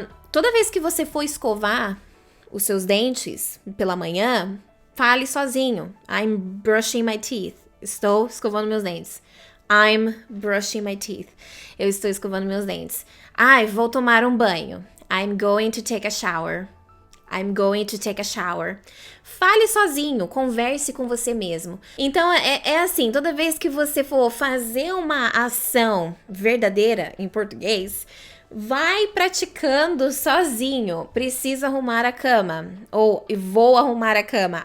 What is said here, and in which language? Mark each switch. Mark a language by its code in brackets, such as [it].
[pt] Toda vez que você for escovar os seus dentes pela manhã, fale sozinho. [en] I'm brushing my teeth. [pt] Estou escovando meus dentes. [en] I'm brushing my teeth. [pt] Eu estou escovando meus dentes. Vou tomar um banho. [en] I'm going to take a shower. I'm going to take a shower. [pt] Fale sozinho, converse com você mesmo. Então, é assim, toda vez que você for fazer uma ação verdadeira em português, vai praticando sozinho. Preciso arrumar a cama. Ou vou arrumar a cama.